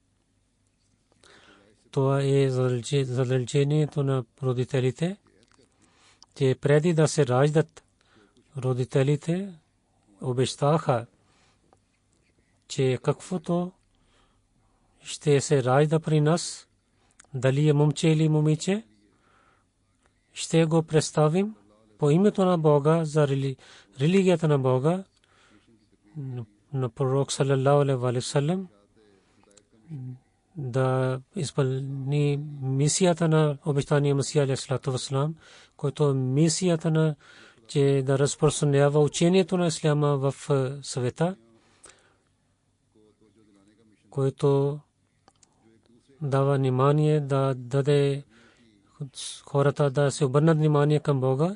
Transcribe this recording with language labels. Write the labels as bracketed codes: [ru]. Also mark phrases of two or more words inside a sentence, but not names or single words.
[bg] Това е задължението на родителите, че преди да се раждат родителите обещаха, че каквото ще се ражда при нас, дали е момче или момиче, ще го представим по името на Бога, за религията на Бога, на пророк [ar] صلى الله عليه وسلم, [bg] да изпълни мисията на обещания Месия [ar] عليه الصلاة والسلام, [bg] който е мисията на, че да разпространява учението на исляма в света, който дава внимание да даде хората да се обърнат внимание към Бога.